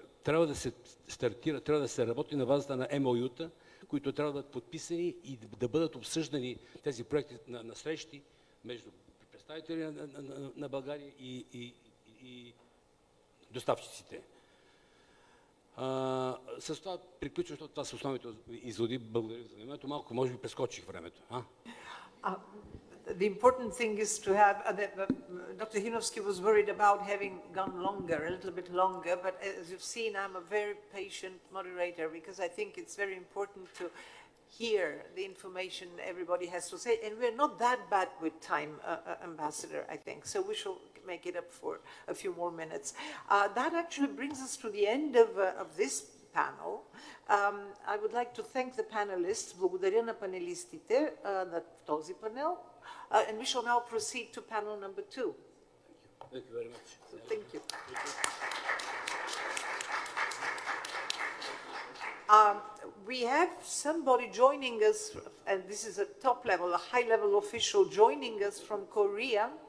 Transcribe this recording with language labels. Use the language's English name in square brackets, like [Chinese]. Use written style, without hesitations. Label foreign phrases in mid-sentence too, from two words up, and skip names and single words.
[Bulgarian] Трябва да се стартира, трябва да се работи на базата на МОЮ-та, които трябва да бъдат подписани и да бъдат обсъждани тези проекти на срещи между представители на България и доставчиците. С това приключвам, защото това са основните изводи. Благодаря за вниманието. Малко, може би, прескочих времето. [English] The important thing is to have, Dr. Hinovsky was worried about having gone longer, a little bit longer, but as you've seen, I'm a very patient moderator because I think it's very important to hear the information everybody has to say. And we're not that bad with time, Ambassador, I think. So we shall make it up for a few more minutes. That actually brings us to the end of this panel. I would like to thank the panelists. [Bulgarian] Благодаря на панелистите на този панел. [English] And we shall now proceed to panel number 2. Thank you very much. So, thank you. We have somebody joining us, and this is a top level, a high level official joining us from Korea.